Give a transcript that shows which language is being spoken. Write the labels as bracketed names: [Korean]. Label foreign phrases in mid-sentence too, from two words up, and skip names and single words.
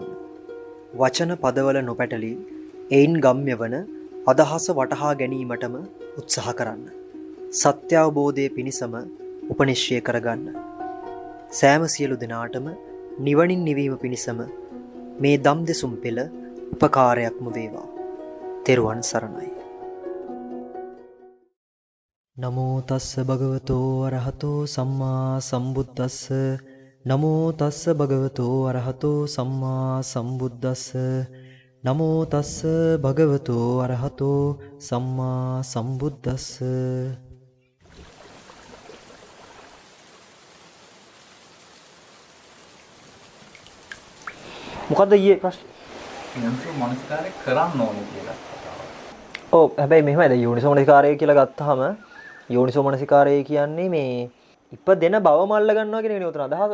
[Sinhala] වචන පදවල නොපැටලී එයින් ගම්‍ය වන අදහස වටහා ගැනීමටම උත්සාහ කරන්න. සත්‍ය අවබෝධය පිණිසම උපනිශ්චය කරගන්න. සෑම සියලු දෙනාටම නිවනින් නිවීම පිණිසම මේ දම් දෙසුම් පෙළ උපකාරයක්ම වේවා. තෙරුවන් සරණයි. [Pali] නමෝ තස්ස භගවතෝ අරහතෝ සම්මා සම්බුද්දස්ස. නමෝ තස්ස භගවතෝ අරහතෝ සම්මා සම්බුද්දස්ස. නමෝ තස්ස භගවතෝ අරහතෝ සම්මා සම්බුද්දස්ස. [Sinhala] මොකද්ද ඊයේ ප්‍රශ්නේ? යෝනිසෝ මනසිකාරය කරන්න ඕනේ කියලා කතාවක්. ඔව් හැබැයි මෙහෙමයි දැන් යෝනිසෝ මනසිකාරය කියලා ගත්තාම යෝනිසෝ මනසිකාරය කියන්නේ මේ ඉපදෙන බව මල්ල ගන්නවා කියන එක නේ උතන අදහස.